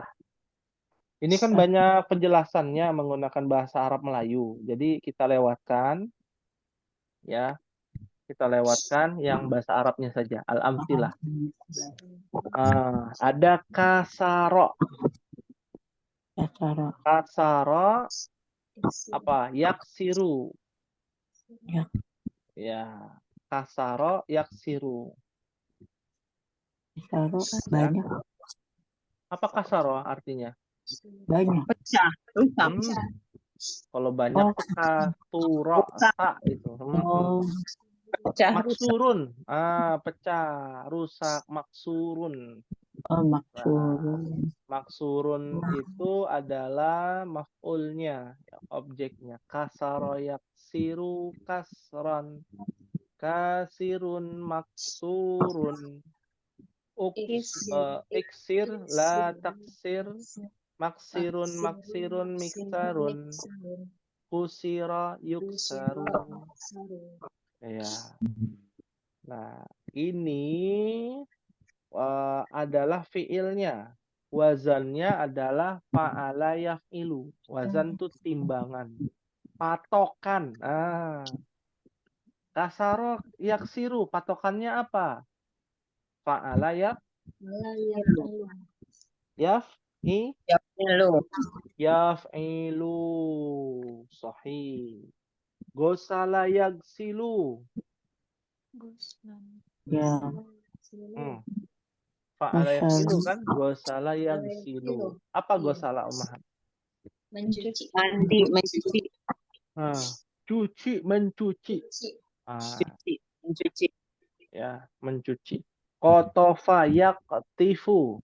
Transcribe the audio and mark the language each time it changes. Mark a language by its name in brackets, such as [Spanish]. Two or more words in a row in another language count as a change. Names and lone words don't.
[Indonesian] Ini kan banyak penjelasannya menggunakan bahasa Arab Melayu. Jadi kita lewatkan ya. Kita lewatkan yang bahasa Arabnya saja, al-amthilah. Ada kasaro. Kasaro. Kasaro apa? Yaksiru. Ya. [Arabic] Ya, كسر يكسر. [Indonesian] Kasaro banyak. Apa kasaro artinya? Banyak. Pecah, rusak. Kalau banyak Oh. tuh kasuro sa itu. Oh, Pecah, rusak. Maksurun. Pecah, rusak, maksurun. maksurun. Maksurun itu adalah maf'ulnya, ya, objeknya. [Arabic] كسر يكسر كسرا. كاسر مكسور. اكسر لا تكسر. مكسر مكسر مكسر. كسر يكسر. [Indonesian] Ya. Nah, ini adalah fiilnya. Wazannya adalah [Arabic] فعل يفعل. [Indonesian] Wazan itu timbangan. Patokan. [Arabic] كسر يكسر. [Indonesian] Patokannya apa? [Arabic] فعل يفعل. صحيح. غسل يغسل. [Indonesian] Ya. [Arabic] فعل يغسل [Indonesian] Gosala. kan? [Arabic] غسل يغسل. [Indonesian] Apa gosala Umahat? Mencuci. Mandi, mencuci. Cuci, mencuci. Mencuci. Ya, mencuci. [Arabic] قطف يقطف.